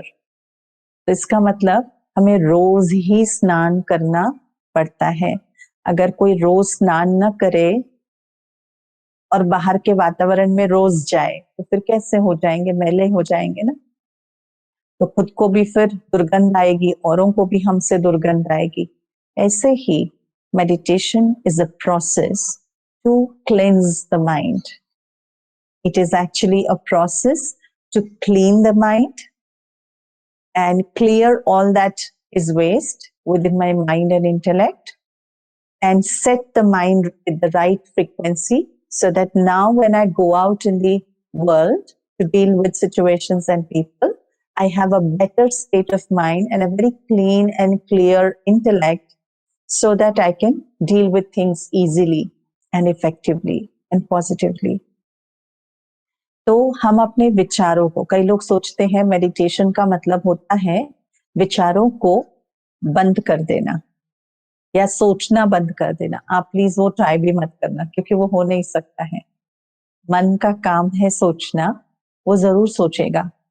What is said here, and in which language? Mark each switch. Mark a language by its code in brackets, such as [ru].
[hi] तो इसका मतलब हमें रोज ही स्नान करना पड़ता है। अगर कोई रोज स्नान न करे और बाहर के वातावरण में रोज जाए तो फिर कैसे हो जाएंगे, मैले हो जाएंगे ना, तो खुद को भी फिर दुर्गंध आएगी, औरों को भी हमसे दुर्गंध आएगी। ऐसे ही [en] meditation is a process to cleanse the mind. It is actually a process to clean the mind and clear all that is waste within my mind and intellect, and set the mind with the right frequency so that now when I go out in the world to deal with situations and people, I have a better state of mind and a very clean and clear intellect so that I can deal with things easily and effectively and positively. [hi] तो हम अपने विचारों को, कई लोग सोचते हैं meditation का मतलब होता है विचारों को बंद कर देना या सोचना बंद कर देना। आप प्लीज वो ट्राई भी मत करना, क्योंकि वो हो नहीं सकता है। मन का काम है सोचना, वो जरूर सोचेगा।